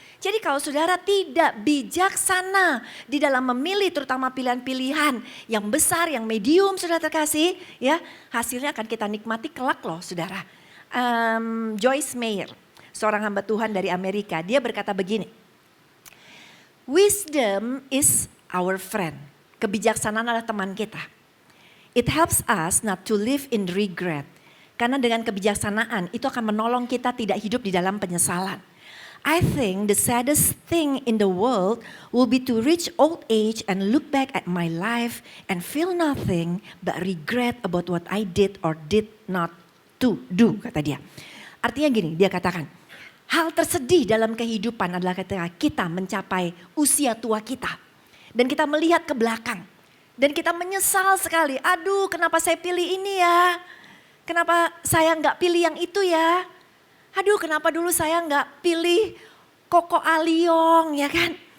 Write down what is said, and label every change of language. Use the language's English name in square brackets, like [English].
[Indonesian] Jadi kalau saudara tidak bijaksana di dalam memilih terutama pilihan-pilihan yang besar, yang medium saudara terkasih, ya hasilnya akan kita nikmati kelak loh saudara. Joyce Meyer, seorang hamba Tuhan dari Amerika, dia berkata begini. [English] Wisdom is our friend. [Indonesian] Kebijaksanaan adalah teman kita. [English] It helps us not to live in regret. [Indonesian] Karena dengan kebijaksanaan itu akan menolong kita tidak hidup di dalam penyesalan. [English] I think the saddest thing in the world will be to reach old age and look back at my life and feel nothing but regret about what I did or did not to do, [Indonesian] kata dia. Artinya gini, dia katakan, hal tersedih dalam kehidupan adalah ketika kita mencapai usia tua kita. Dan kita melihat ke belakang. Dan kita menyesal sekali, aduh kenapa saya pilih ini ya. Kenapa saya gak pilih yang itu ya. Aduh kenapa dulu saya nggak pilih Koko Aliong ya kan.